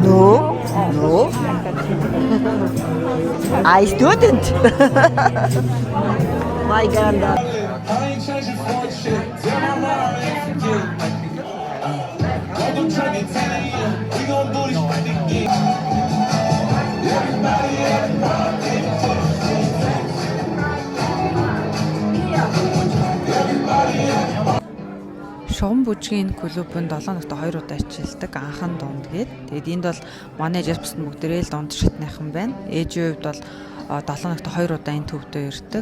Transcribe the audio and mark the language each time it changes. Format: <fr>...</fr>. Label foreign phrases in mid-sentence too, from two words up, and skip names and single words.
<en>No. No. I student. My granddad. I ain't changing for shit. Tell my mom I ain't forget. Welcome to the 10 a.m. We gon' do this shit again. Everybody at the party.</en> <mn>Шугам бүжгийн клубын 7 хоногт 2 удаа хичээлдэг анхан дунд гээд. Тэгээд энд бол манай ээжээс бусд бүгдээрээ л дунд шатныхан байна. Ээжийн хувьд бол 7 хоногт 2 удаа энэ төвдөө ирдэг.</mn>